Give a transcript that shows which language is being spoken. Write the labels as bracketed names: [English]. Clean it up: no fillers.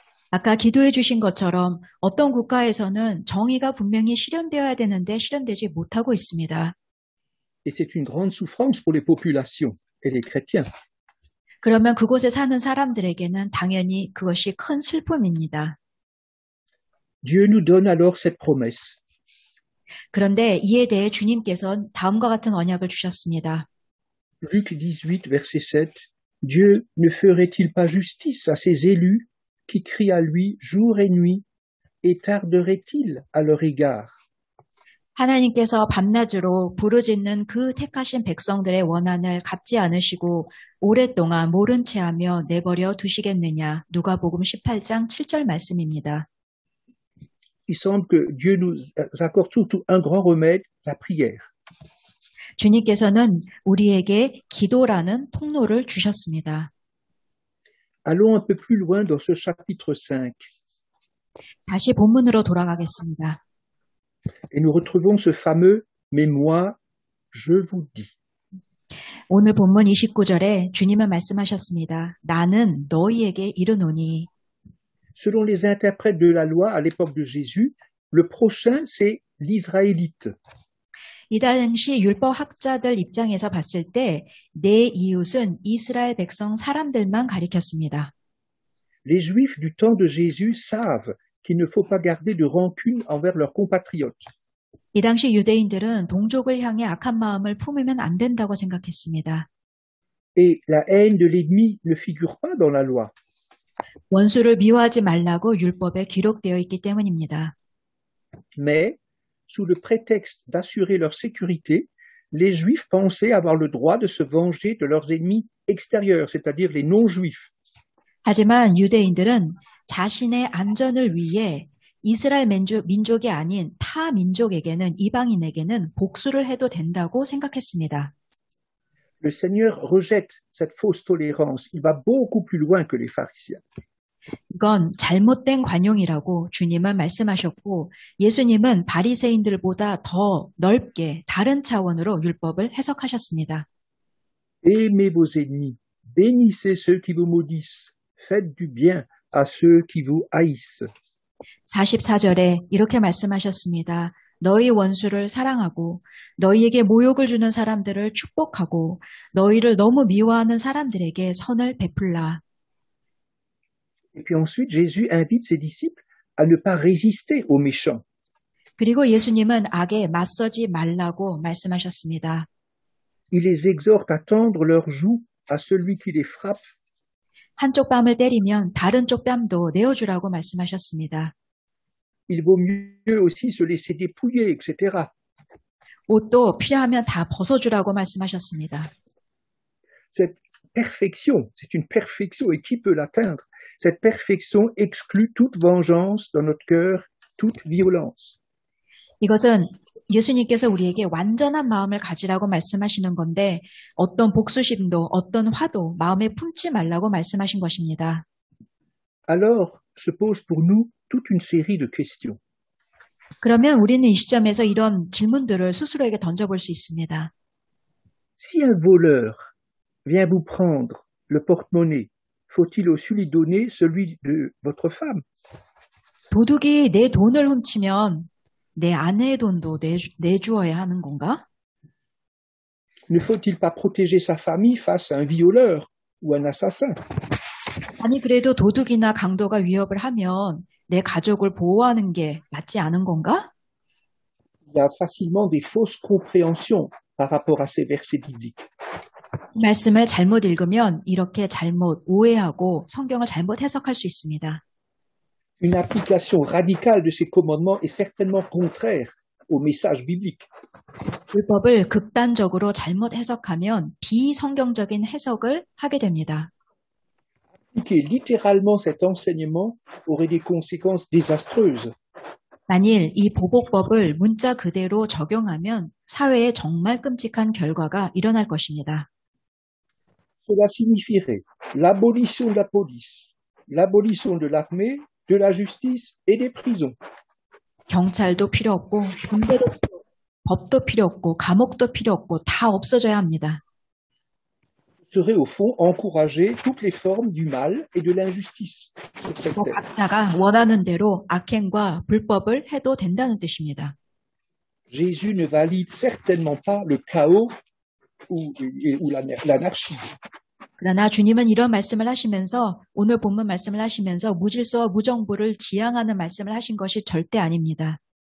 [Korean] 아까 기도해 주신 것처럼 어떤 국가에서는 정의가 분명히 실현되어야 되는데 실현되지 못하고 있습니다. [French] Et c'est une grande souffrance pour les populations et les chrétiens. [Korean] 그러면 그곳에 사는 사람들에게는 당연히 그것이 큰 슬픔입니다. [French] Dieu nous donne alors cette promesse. [Korean] 그런데 이에 대해 주님께서는 다음과 같은 언약을 주셨습니다. [French] Luc 18, verset 7. Dieu ne ferait-il pas justice à ses élus qui crient à lui jour et nuit et tarderait-il à leur égard? [Korean] 하나님께서 밤낮으로 부르짖는 그 택하신 백성들의 원한을 갚지 않으시고 오랫동안 모른 채 하며 내버려 두시겠느냐. 누가복음 18장 7절 말씀입니다. [French] Il semble que Dieu nous accorde surtout un grand remède, la prière. [Korean] 주님께서는 우리에게 기도라는 통로를 주셨습니다. [French] Allons un peu plus loin dans ce chapitre 5 [Korean] 다시 본문으로 돌아가겠습니다. [French] et nous retrouvons ce fameux « Mais moi, je vous dis ». [Korean] 오늘 본문 29절에 주님은 말씀하셨습니다. 나는 너희에게 이르노니. [French] Selon les interprètes de la loi à l'époque de Jésus, le prochain, c'est l'Israélite. [Korean] 이 당시 율법 학자들 입장에서 봤을 때 내 이웃은 이스라엘 백성 사람들만 가리켰습니다. [French] Les Juifs du temps de Jésus savent qu'il ne faut pas garder de rancune envers leurs compatriotes. [Korean] 이 당시 유대인들은 동족을 향해 악한 마음을 품으면 안 된다고 생각했습니다. [French] Et la haine de l'ennemi ne figure pas dans la loi. [Korean] 원수를 미워하지 말라고 율법에 기록되어 있기 때문입니다. [French] Mais, sous le prétexte d'assurer leur sécurité, les Juifs pensaient avoir le droit de se venger de leurs ennemis extérieurs, c'est-à-dire les non-Juifs. [Korean] 하지만 유대인들은 자신의 안전을 위해 이스라엘 민족이 아닌 타 민족에게는 이방인에게는 복수를 해도 된다고 생각했습니다. [French] Le Seigneur rejette cette fausse tolérance. Il va beaucoup plus loin que les pharisiens. [Korean] 이건 잘못된 관용이라고 주님은 말씀하셨고 예수님은 바리새인들보다 더 넓게 다른 차원으로 율법을 해석하셨습니다. [French] Aimez vos ennemis, bénissez ceux qui vous maudissent, faites du bien à ceux qui vous haïssent. [Korean] 44절에 이렇게 말씀하셨습니다. 너희 원수를 사랑하고 너희에게 모욕을 주는 사람들을 축복하고 너희를 너무 미워하는 사람들에게 선을 베풀라. [French] Et puis ensuite, Jésus invite ses disciples à ne pas résister aux méchants. [Korean] 그리고 예수님은 악에 맞서지 말라고 말씀하셨습니다. [French] Il les exhorte à tendre leur joue à celui qui les frappe. [Korean] 한쪽 뺨을 때리면 다른 쪽 뺨도 내어주라고 말씀하셨습니다. [French] Il vaut mieux aussi se laisser dépouiller, etc. [Korean] 옷도 필요하면 다 벗어주라고 말씀하셨습니다. [French] Cette perfection, c'est une perfection et qui peut l'atteindre? Cette perfection exclut toute vengeance dans notre cœur, toute violence. [Korean] 이것은 예수님께서 우리에게 완전한 마음을 가지라고 말씀하시는 건데 어떤 복수심도 어떤 화도 마음에 품지 말라고 말씀하신 것입니다. [French] Alors se pose pour nous toute une série de questions. [Korean] 그러면 우리는 이 시점에서 이런 질문들을 스스로에게 던져볼 수 있습니다. [French] Si un voleur vient vous prendre le porte-monnaie, faut-il aussi lui donner celui de votre femme? [Korean] 도둑이 내 돈을 훔치면 내 아내의 돈도 내주어야 하는 건가? [French] Ne faut-il pas protéger sa famille face à un violeur ou un assassin? [Korean] 아니 그래도 도둑이나 강도가 위협을 하면 내 가족을 보호하는 게 맞지 않은 건가? [French] Il y a facilement des fausses compréhensions par rapport à ces versets bibliques. [Korean] 이 말씀을 잘못 읽으면 이렇게 잘못 오해하고 성경을 잘못 해석할 수 있습니다. [French] Une application radicale de ces commandements est certainement contraire au message biblique. [Korean] 율법을 극단적으로 잘못 해석하면 비성경적인 해석을 하게 됩니다. [French] Appliquer littéralement cet enseignement aurait des conséquences désastreuses. [Korean] 만일 이 보복법을 문자 그대로 적용하면 사회에 정말 끔찍한 결과가 일어날 것입니다. [French] Cela signifierait l'abolition de la police, l'abolition de l'armée, de la justice et des prisons. [Korean] 경찰도 필요 없고 군대도 필요 없고 법도 필요 없고 감옥도 필요 없고 다 없어져야 합니다. [French] Serait au fond encourager toutes les formes du mal et de l'injustice sur cette terre. [Korean] 각자가 원하는 대로 악행과 불법을 해도 된다는 뜻입니다. [French] Jésus ne valide certainement pas le chaos ou l'anarchie. [Korean] 그러나 주님은 이런 말씀을 하시면서 오늘 본문 말씀을 하시면서 무질서와 무정부를 지향하는 말씀을 하신 것이 절대 아닙니다.